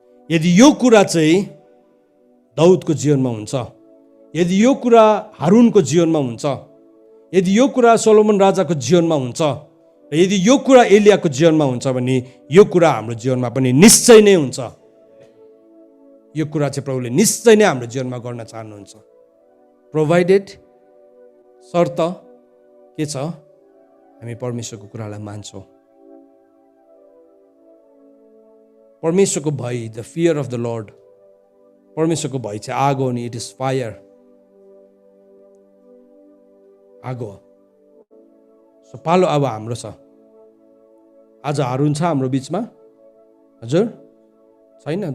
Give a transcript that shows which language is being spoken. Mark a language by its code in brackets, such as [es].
[ne] यदि यो कुरा चाहिँ दाउदको जीवनमा हुन्छ, यदि यो कुरा हारूनको जीवनमा हुन्छ, यदि यो कुरा सोलोमन राजाको जीवनमा हुन्छ, र यदि यो कुरा एलियाको जीवनमा हुन्छ भने यो कुरा हाम्रो जीवनमा पनि निश्चय नै हुन्छ। यो कुरा चाहिँ प्रभुले निश्चय नै हाम्रो जीवनमा गर्न चाहनुहुन्छ। प्रोभाइडेड, शर्त के छ, हामी परमेश्वरको कुरालाई मान्छौँ। परमेश्वरको भय, [en] the fear of the lord, [ne] परमेश्वरको भय चाहिँ आगो हो नि, [en] it is fire, [ne] आगो। सो पालो अब हाम्रो छ। आज हारुन छ हाम्रो बिचमा? हजुर छैन।